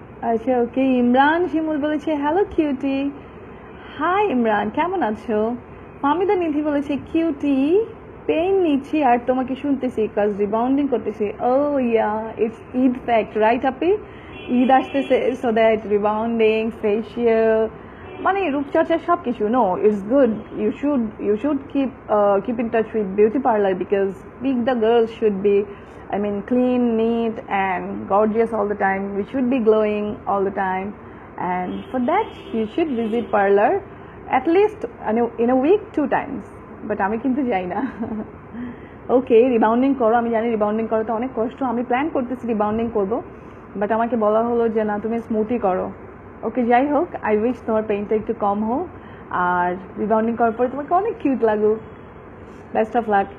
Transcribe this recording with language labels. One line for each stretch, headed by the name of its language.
Bangla: আচ্ছা ওকে, ইমরান শিমুল বলেছে hello cutie. High Imran, কেমন আছো? ফামিদা নিধি বলেছে কিউটি, পেইন নিচ্ছি আর তোমাকে শুনতেছি কাজ রিবাউন্ডিং করতেছি।
English: oh yeah, it's Eid fact right
Bangla: আপি? ঈদ আসতেছে, সো দ্যাট রিবাউন্ডিং, ফেশিয়াল, মানে রূপচর্চা সব কিছু।
English: No, it's good, you should keep in touch with beauty parlour because the girls should be, I mean, clean, neat and gorgeous all the time. We should be glowing all the time, and for that you should visit parlor at least in a week 2 times.
Bangla: But আমি কিন্তু যাই না। ওকে, রিবাউন্ডিং করো, আমি জানি রিবাউন্ডিং করাটা অনেক কষ্ট, আমি প্ল্যান করতেছি রিবাউন্ডিং করব, বাট আমাকে বলা হলো যে না, তুমি স্মুথি করো। ওকে, যাই হোক,
English: I wish
Bangla: তোমার পেইনটা একটু কম হোক, আর রিবাউন্ডিং করার পরে তোমাকে অনেক কিউট লাগুক। Best of luck.